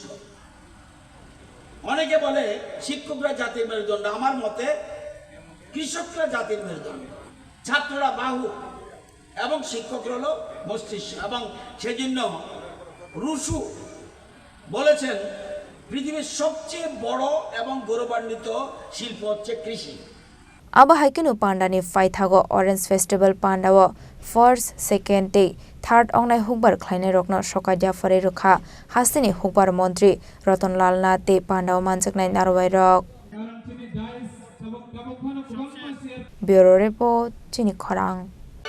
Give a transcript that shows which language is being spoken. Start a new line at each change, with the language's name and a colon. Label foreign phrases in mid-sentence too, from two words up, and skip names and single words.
Bangla: অনেকে বলে শিক্ষকরা জাতির মেরুদণ্ড, আমার মতে কৃষকরা জাতির মেরুদণ্ড, ছাত্ররা বাহু এবং শিক্ষকরা হলো মস্তিষ্ক। এবং সেজন্য রুশু বলেছেন পৃথিবীর সবচেয়ে বড় এবং গৌরবান্বিত শিল্প হচ্ছে কৃষি।
Kok Borok: Abahai kinu pandani faithago Orange Festival pandawo
English: first, second day,
Kok Borok: third ongnai hukbar khlainai rokno sokadia phare Rwkha hastini hukbar Mantri Ratanlal Nath te pandawo manjaknai narwai rok. Bureau report Chini Khorang.